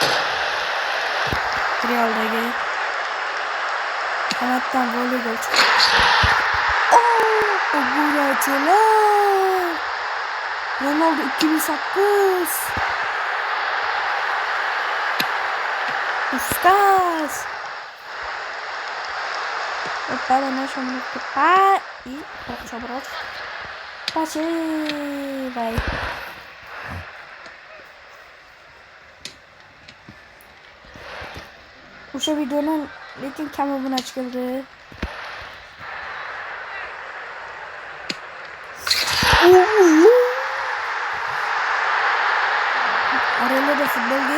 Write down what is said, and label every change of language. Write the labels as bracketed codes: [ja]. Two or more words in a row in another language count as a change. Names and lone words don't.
[uz] Realdagi kanatdan voleygol chiqdi. Obunachilar. Ronaldo 2008. Puskas. [pt] Opa, nós vamos ocupar e sobrou. Passei, vai. [uz] O'sha videoni lekin kam obunachi keldi. Arelada futbol bo'ldi.